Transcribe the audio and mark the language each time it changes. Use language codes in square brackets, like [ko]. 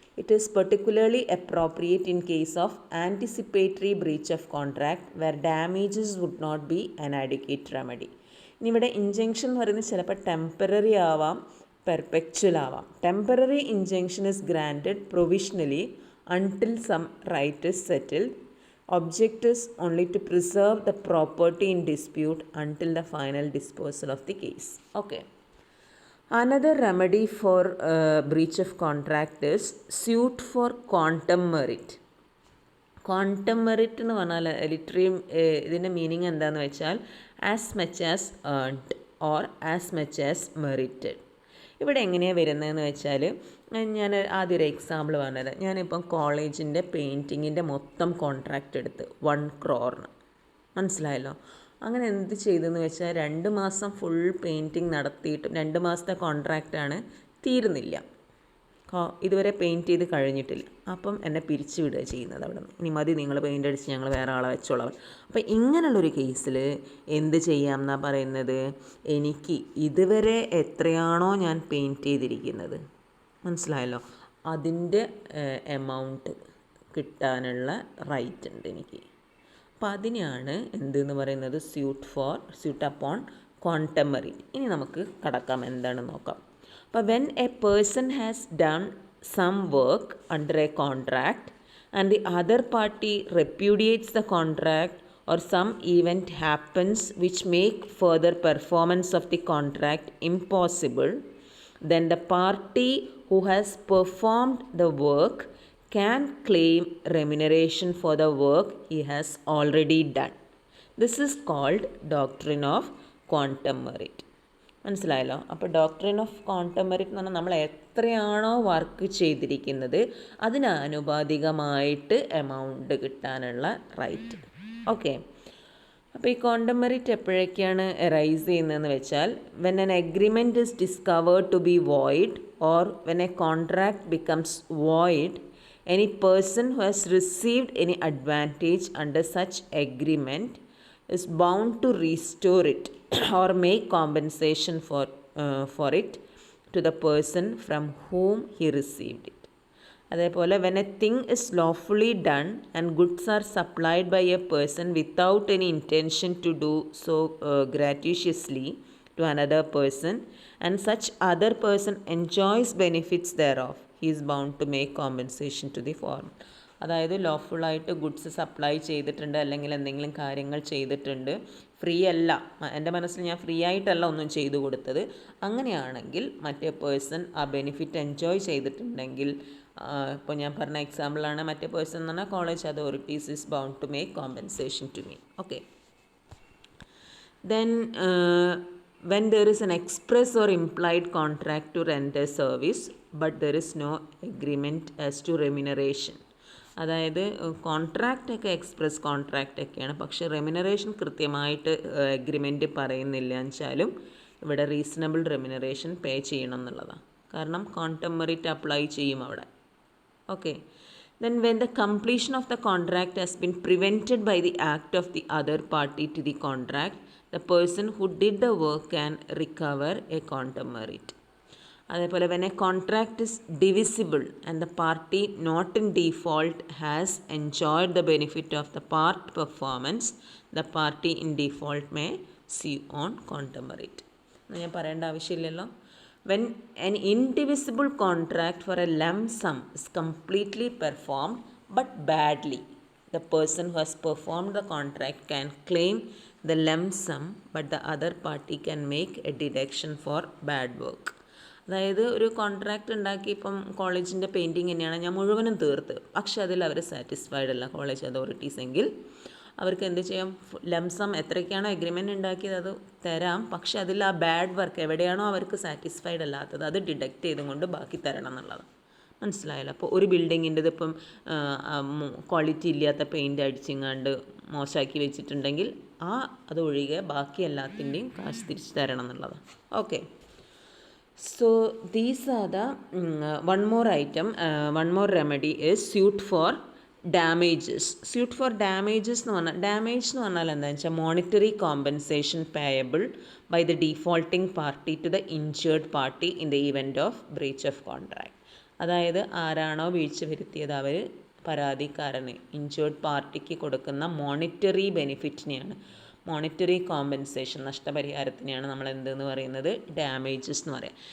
[en] It is particularly appropriate in case of anticipatory breach of contract where damages would not be an adequate remedy. [ml] ഇനി ഇവിടെ injunction എന്ന് പറയുന്നത് ചിലപ്പോൾ temporary ആവാം, perpetual ആവാം. [en] Temporary injunction is granted provisionally until some right is settled. Object is only to preserve the property in dispute until the final disposal of the case. Okay. Another remedy for breach of contract is suit for quantum merit. [ml] Quantum merit എന്ന് പറഞ്ഞാൽ ലിറ്ററേയും ഇതിൻ്റെ meaning എന്താണെന്ന് വെച്ചാൽ [en] As much as earned or as much as merited. [ml] ഇവിടെ എങ്ങനെയാണ് വരുന്നതെന്ന് വെച്ചാൽ ഞാൻ ആദ്യം ഒരു എക്സാമ്പിൾ പറഞ്ഞുതരാം. ഞാനിപ്പം കോളേജിൻ്റെ പെയിൻറ്റിങ്ങിൻ്റെ മൊത്തം കോൺട്രാക്റ്റ് എടുത്ത് 1 crore. മനസ്സിലായല്ലോ? അങ്ങനെ എന്ത് ചെയ്തെന്ന് വെച്ചാൽ 2 മാസം ഫുൾ പെയിൻറ്റിങ് നടത്തിയിട്ടും 2 മാസത്തെ കോൺട്രാക്റ്റാണ്, തീരുന്നില്ല, ഇതുവരെ പെയിൻറ്റ് ചെയ്ത് കഴിഞ്ഞിട്ടില്ല. അപ്പം എന്നെ പിരിച്ചു വിടുക ചെയ്യുന്നത് അവിടെ നിന്ന്. ഇനി മതി, നിങ്ങൾ പെയിൻ്റ് അടിച്ച് ഞങ്ങൾ വേറെ ആളെ വെച്ചോളാം. അപ്പം ഇങ്ങനെയുള്ളൊരു കേസിൽ എന്ത് ചെയ്യാം എന്നാണ് പറയുന്നത്, എനിക്ക് ഇതുവരെ എത്രയാണോ ഞാൻ പെയിൻറ്റ് ചെയ്തിരിക്കുന്നത്, മനസ്സിലായല്ലോ, അതിൻ്റെ എമൗണ്ട് കിട്ടാനുള്ള റൈറ്റ് ഉണ്ട് എനിക്ക്. അപ്പം അതിനെയാണ് എന്തെന്ന് പറയുന്നത് സ്യൂട്ട് അപ്പോൺ ക്വാണ്ടം മെറിറ്റ്. ഇനി നമുക്ക് കടക്കാം, എന്താണെന്ന് നോക്കാം. അപ്പോൾ [en] when a person has done some work under a contract and the other party repudiates the contract or some event happens which make further performance of the contract impossible, then the party who has performed the work can claim remuneration for the work he has already done. This is called doctrine of quantum merit. [ml] മനസ്സിലായല്ലോ? അപ്പോൾ doctrine of quantum merit എന്ന് പറഞ്ഞാൽ നമ്മൾ എത്രയാണോ work ചെയ്തിരിക്കുന്നത് അതിന് ആനുപാതികമായിട്ട് amount കിട്ടാനുള്ള right. Okay. അപ്പോൾ ഈ ക്വാണ്ടം മെറിറ്റ് എപ്പോഴൊക്കെയാണ് എറൈസ് ചെയ്യുന്നതെന്ന് വെച്ചാൽ [en] When an agreement is discovered to be void or when a contract becomes void, any person who has received any advantage under such agreement is bound to restore it or make compensation for it to the person from whom he received it. [ml] അതേപോലെ [en] when a thing is lawfully done and goods are supplied by a person without any intention to do so gratuitously to another person and such other person enjoys benefits thereof, he is bound to make compensation to the former. [ml] അതായത് ലോഫുള്ളായിട്ട് goods supply ചെയ്തിട്ടുണ്ട്, അല്ലെങ്കിൽ എന്തെങ്കിലും കാര്യങ്ങൾ ചെയ്തിട്ടുണ്ട്, free അല്ല, എൻ്റെ മനസ്സിൽ ഞാൻ ഫ്രീ ആയിട്ടല്ല ഒന്നും ചെയ്തു കൊടുത്തത്, അങ്ങനെയാണെങ്കിൽ മറ്റേ പേഴ്സൺ ആ ബെനിഫിറ്റ് എൻജോയ് ചെയ്തിട്ടുണ്ടെങ്കിൽ, ഇപ്പോൾ ഞാൻ പറഞ്ഞ എക്സാമ്പിളാണ്, മറ്റേ പേഴ്സൺ എന്ന് പറഞ്ഞാൽ college authorities [en] Is bound to make compensation to me. [ml] Okay. [en] Then when there is an express or implied contract to render service but there is no agreement as to remuneration. [ml] അതായത് കോൺട്രാക്റ്റൊക്കെ express കോൺട്രാക്റ്റൊക്കെയാണ്, പക്ഷേ remuneration കൃത്യമായിട്ട് agreement പറയുന്നില്ല എന്നുവെച്ചാലും ഇവിടെ reasonable remuneration പേ ചെയ്യണം എന്നുള്ളതാണ്. കാരണം quantum merit apply ചെയ്യും അവിടെ. Okay. [en] Then when the completion of the contract has been prevented by the act of the other party to the contract, the person who did the work can recover a quantum merit. [ml] അതേപോലെ [en] when a contract is divisible and the party not in default has enjoyed the benefit of the part performance, the party in default may sue on quantum merit. [ml] ഞാൻ പറയേണ്ട ആവശ്യമില്ലല്ലോ. [en] When an indivisible contract for a lump sum is completely performed but badly, the person who has performed the contract can claim the lump sum but the other party can make a deduction for bad work. [ml] അതായത് ഒരു contract ഉണ്ടാക്കി, ഇപ്പം കോളേജിൻ്റെ painting തന്നെയാണ്, ഞാൻ മുഴുവനും തീർത്ത്, പക്ഷെ അതിൽ അവർ സാറ്റിസ്ഫൈഡ് അല്ല കോളേജ് അതോറിറ്റീസ് എങ്കിൽ അവർക്ക് എന്ത് ചെയ്യാം, ലംസം എത്രയ്ക്കാണോ എഗ്രിമെൻ്റ് ഉണ്ടാക്കിയത് അത് തരാം, പക്ഷെ അതിൽ ആ ബാഡ് വർക്ക് എവിടെയാണോ അവർക്ക് സാറ്റിസ്ഫൈഡ് അല്ലാത്തത് അത് ഡിഡക്റ്റ് ചെയ്തുകൊണ്ട് ബാക്കി തരണം എന്നുള്ളതാണ്. മനസ്സിലായല്ലോ. അപ്പോൾ ഒരു ബിൽഡിങ്ങിൻ്റെത് ഇപ്പം ക്വാളിറ്റി ഇല്ലാത്ത പെയിൻ്റ് അടിച്ചിങ്ങാണ്ട് മോശമാക്കി വെച്ചിട്ടുണ്ടെങ്കിൽ അതൊഴികെ ബാക്കി എല്ലാത്തിൻ്റെയും കാശ് തിരിച്ചു തരണം എന്നുള്ളതാണ്. Okay. [en] So these are the one more item, one more remedy is suit for damages. Suit for damages [ml] എന്ന് പറഞ്ഞാൽ ഡാമേജ് എന്ന് പറഞ്ഞാൽ എന്താണെന്ന് വെച്ചാൽ [en] Monetary compensation payable by the defaulting party to the injured party in the event of breach of contract. [ml] അതായത് ആരാണോ വീഴ്ച വരുത്തിയത് അവർ പരാതിക്കാരന് ഇൻജേർഡ് പാർട്ടിക്ക് കൊടുക്കുന്ന മോണിറ്ററി ബെനിഫിറ്റിനെയാണ് മോണിറ്ററി കോമ്പൻസേഷൻ, നഷ്ടപരിഹാരത്തിനെയാണ് നമ്മൾ എന്തെന്ന് പറയുന്നത് ഡാമേജസ് എന്ന് പറയാം.